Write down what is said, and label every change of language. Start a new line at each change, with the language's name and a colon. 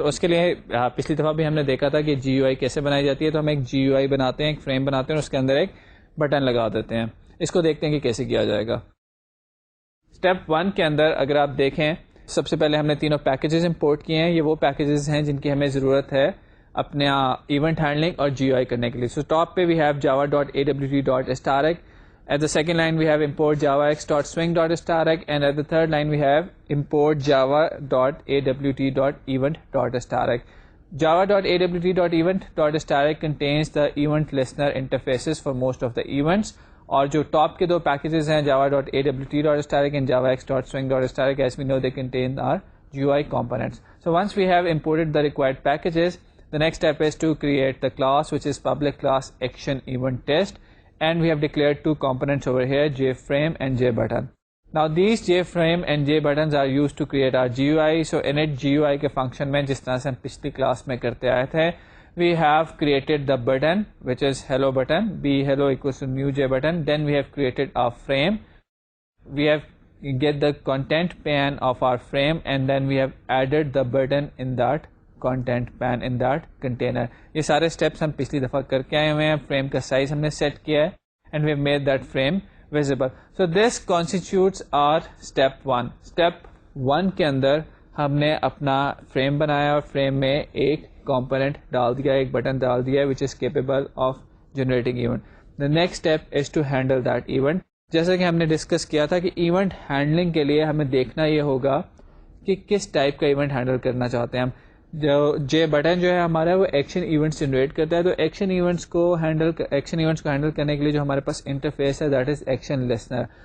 Urdu: تو اس کے لیے پچھلی دفعہ بھی ہم نے دیکھا تھا کہ جی یو آئی کیسے بنائی جاتی ہے. تو ہم ایک جی یو آئی بناتے ہیں, ایک فریم بناتے ہیں, اور اس کے اندر ایک بٹن لگا دیتے ہیں. اس کو دیکھتے ہیں کہ کیسے کیا جائے گا. اسٹیپ 1 کے اندر اگر آپ دیکھیں, سب سے پہلے ہم نے تینوں پیکیجز امپورٹ کیے ہیں. یہ وہ پیکیجز ہیں جن کی ہمیں ضرورت ہے اپنے ایونٹ ہینڈلنگ اور جی یو آئی کرنے کے لیے.
English: So top پہ we have java.awt.starek. At the second line we have import javax.swing.starek, and at the third line we have import java.awt.event.starek. Java.awt.event.starek contains the event listener interfaces for most of the events.
Urdu: اور جو top کے 2 packages ہیں
English: java.awt.starek and javax.swing.starek, as we know they contain our GUI components. So once we have imported the required packages, the next step is to create the class which is public class action event test, and we have declared 2 components over here, jframe and jbutton. Now these jframe and jbuttons are used to create our GUI. So init GUI کے function میں
Urdu: جس طرح سے ہم پچھلی class میں کرتے آئے تھے,
English: we have created the button which is hello button, be hello equals to new jbutton. Then we have created our frame, we have get the content pane of our frame, and then we have added the button in that content pane in that container.
Urdu: یہ سارے steps ہم پچھلی دفعہ کر کے آئے ہوئے ہیں. frame کا size ہم نے set کیا ہے,
English: and we have made that frame visible. So this constitutes our step 1.
Urdu: step 1 کے اندر ہم نے اپنا frame بنایا اور frame میں ایک component ڈال دیا, ایک بٹن ڈال دیا
English: which is capable of generating event. The next step is to handle that event.
Urdu: جیسا کہ ہم نے ڈسکس کیا تھا کہ ایونٹ ہینڈلنگ کے لیے ہمیں دیکھنا یہ ہوگا کہ کس ٹائپ کا ایونٹ ہینڈل کرنا چاہتے ہیں ہم. جو جے بٹن جو ہے ہمارا وہ ایکشن ایونٹس جنریٹ کرتا ہے. تو ایکشن ایونٹس کو ہینڈل کرنے کے لیے جو ہمارے پاس انٹرفیس ہے دیٹ از ایکشن لسنر.